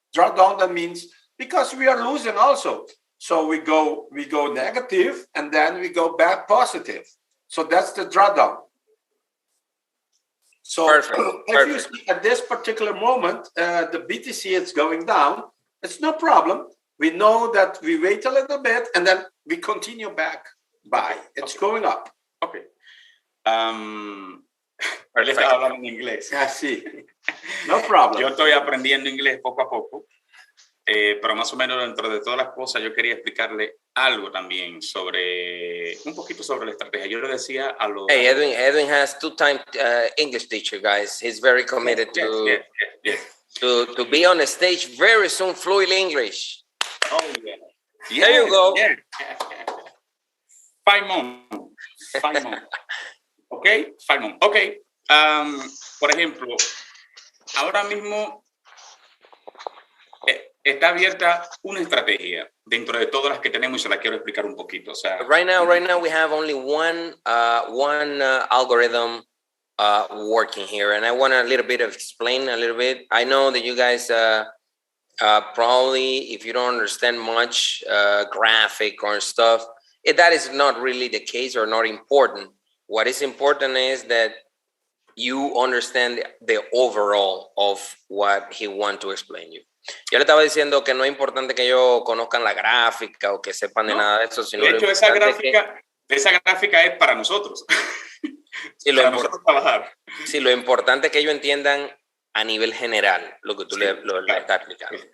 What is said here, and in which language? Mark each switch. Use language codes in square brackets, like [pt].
[en] Drawdown, that means because we are losing also. So we go negative and then we go back positive. So that's the drawdown. So if you see at this particular moment, the BTC is going down, it's no problem. We know that we wait a little bit and then we continue back by. It's going up. Okay. [es] Él está hablando en inglés. Sí. [en] No problem. [es] Yo estoy aprendiendo inglés poco a poco. pero más o menos dentro de todas las cosas yo quería explicarle algo también un poquito sobre la estrategia. Yo le decía a los... [en] Hey, Edwin has two-time English teacher, guys. He's very committed Yes. to be on the stage very soon, fluent English. Oh, yeah. There you go. Yeah. 5 months. Okay, 5 months. Okay. [es] Por ejemplo, ahora mismo está abierta una estrategia dentro de todas las que tenemos y se la quiero explicar un poquito. O sea, [en] Right now, we have only one algorithm working here, and I want a little bit of explain a little bit. I know that you guys probably, if you don't understand much graphic or stuff, that is not really the case or not important. What is important is that you understand the overall of what he wants to explain you. [es] Yo le estaba diciendo que no es importante que ellos conozcan la gráfica o que sepan de nada de eso, sino de hecho, esa gráfica es para nosotros. Sí, para nosotros trabajar. Sí, lo importante es que ellos entiendan a nivel general lo que tú le estás explicando.